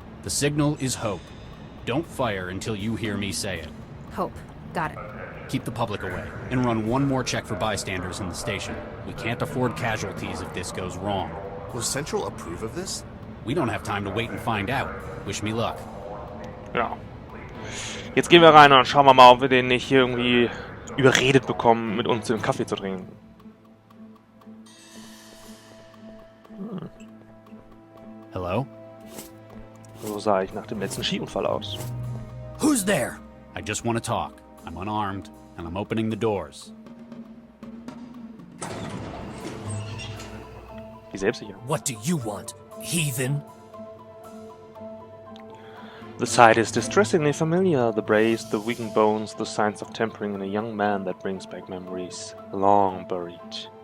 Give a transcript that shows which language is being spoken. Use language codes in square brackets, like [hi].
[en] The signal is hope. Don't fire until you hear me say it. Hope. Got it. Keep the public away, and run one more check for bystanders in the station. We can't afford casualties if this goes wrong. Will Central approve of this? We don't have time to wait and find out. Wish me luck. [de] Genau. Jetzt gehen wir rein und schauen wir mal, ob wir den nicht irgendwie überredet bekommen, mit uns den Kaffee zu trinken. [en] Hello? [de] So sah ich nach dem letzten Skiunfall aus. [en] Who's there? I just want to talk. I'm unarmed, and I'm opening the doors. [de] Wie selbstsicher. [en] What do you want, heathen? The sight is distressingly familiar. The brace, the weakened bones, the signs of tempering in a young man that brings back memories long buried.